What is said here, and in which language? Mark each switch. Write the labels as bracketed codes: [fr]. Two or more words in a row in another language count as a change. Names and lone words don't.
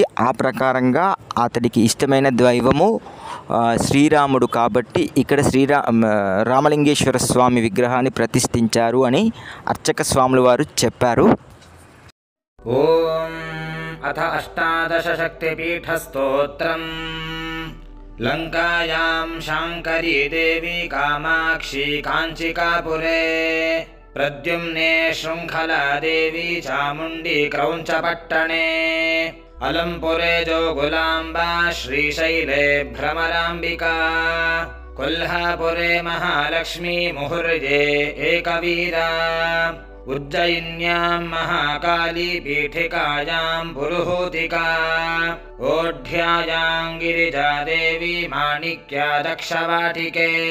[te] ఆ ప్రకారంగా అతడికి ఇష్టమైన దైవము శ్రీరాముడు కాబట్టి ఇక్కడ రామలింగేశ్వర స్వామి విగ్రహాన్ని ప్రతిష్ఠించారు అని అర్చక స్వాముల వారు చెప్పారు. [sa] ఓం అథ అష్టాదశ శక్తిపీఠ స్తోత్రం. లంకాయాం శాంకరీ దేవి కామాక్షి కాంచికాపురే, प्रद्युम्ने शृङ्खला देवी चामुण्डी क्रौञ्चपट्टणे, अलम्पुरे जोगुलाम्बा श्रीशैले भ्रमराम्बिका, कोल्हापुरे महालक्ष्मी मुहुर्ये एकवीरा, उज्जयिन्यां महाकाली पीठिकायां पुरुहूतिका, ओढ्यायां गिरिजा देवी माणिक्या दक्षवाटिके,